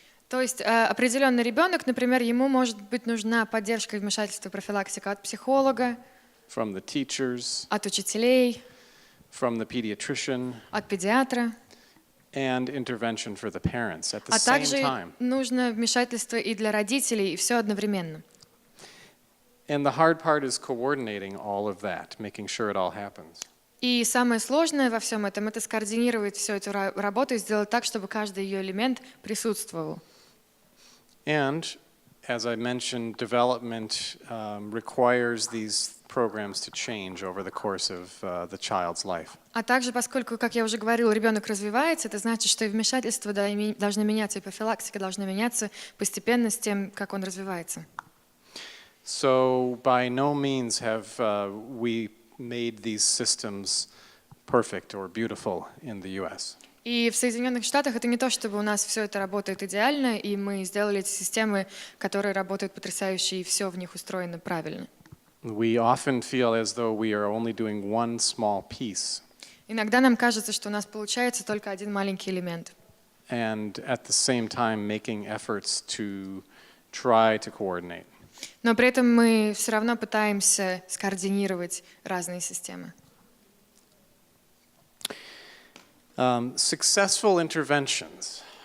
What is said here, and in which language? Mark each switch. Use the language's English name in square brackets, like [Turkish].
[Russian] То есть определенный ребенок, например, ему может быть нужна поддержка и вмешательство профилактика от психолога, [English] from the teachers, [Russian] от учителей, [English] from the pediatrician, [Russian] от педиатра. [English] and intervention for the parents at the [Russian] А [English] same [Russian] также [English] time. [Russian] нужно вмешательство и для родителей, и все одновременно. [English] And the hard part is coordinating all of that, making sure it all happens. [Russian] И самое сложное во всем этом — это скоординировать всю эту работу и сделать так, чтобы каждый ее элемент присутствовал. [English] And, as I mentioned, development requires these programs to change over the course of the child's life. [Russian] А также, поскольку, как я уже говорила, ребенок развивается, это значит, что и вмешательства должны меняться, и профилактика должна меняться постепенно с тем, как он развивается. [English] So by no means have we made these systems perfect or beautiful in the US. [Russian] И в Соединенных Штатах это не то, чтобы у нас все это работает идеально, и мы сделали эти системы, которые работают потрясающе, и все в них устроено правильно. [English] We often feel as though we are only doing one small piece. [Russian] Иногда нам кажется, что у нас получается только один маленький элемент. [English] And at the same time making efforts to try to coordinate. [Russian] Но при этом мы все равно пытаемся скоординировать разные системы. [English] Successful interventions.